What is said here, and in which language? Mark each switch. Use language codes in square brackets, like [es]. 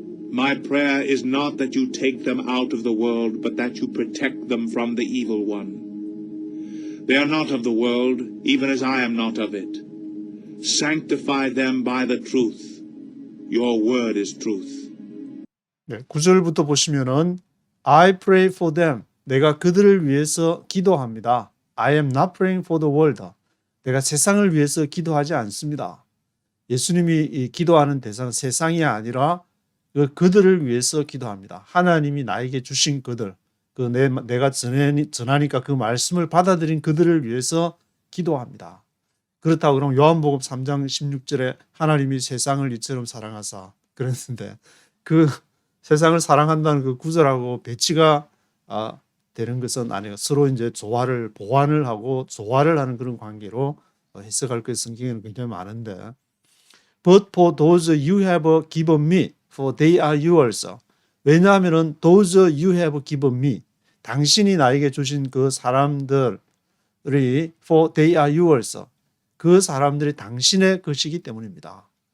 [en] My prayer is not that you take them out of the world, but that you protect them from the evil one. They are not of the world, even as I am not of it. Sanctify them by the truth. Your word is truth. [ko] 네, 9절부터 보시면은 [en] I pray for them. [ko] 내가 그들을 위해서 기도합니다. [en] I am not praying for the world. [ko] 내가 세상을 위해서 기도하지 않습니다. 예수님이 기도하는 대상은 세상이 아니라 그들을 위해서 기도합니다. 하나님이 나에게 주신 그들, 내가 전하니까 그 말씀을 받아들인 그들을 위해서 기도합니다. 그렇다고 그럼 요한복음 3장 16절에 하나님이 세상을 이처럼 사랑하사 그랬는데 그 세상을 사랑한다는 그 구절하고 배치가 되는 것은 아니에요. 서로 이제 조화를 보완을 하고 조화를 하는 그런 관계로 해석할 것 성경에는 굉장히 많은데 [en] But for those you have given me, for they are yours. [ko] 왜냐하면은 [en] those you have given me, [ko] 당신이 나에게 주신 그 사람들이 [en] for they are yours. [ko] 그 사람들이 당신의 것이기 때문입니다.